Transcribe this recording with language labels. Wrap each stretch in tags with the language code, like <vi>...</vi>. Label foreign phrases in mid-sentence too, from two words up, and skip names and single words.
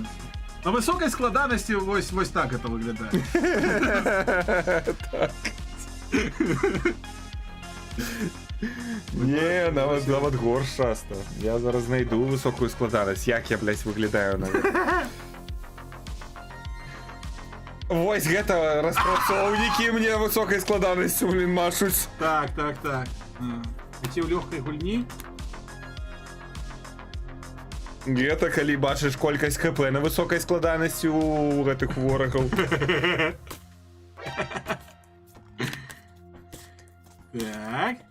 <uk>На високій складаності ось так это виглядає. Так. Ні, навіть горш часто. Я зараз знайду високу складаність. Як я, блядь, виглядаю навіть.</uk> <be>Ось гэта распрацоўнікі мне высокай складанасцю, блин, машуць. Так. Ці ў лёгкай гульні. Гэта калі бачыш колькасць КП на высокай складанасці у гэтых ворагаў. Так.</be>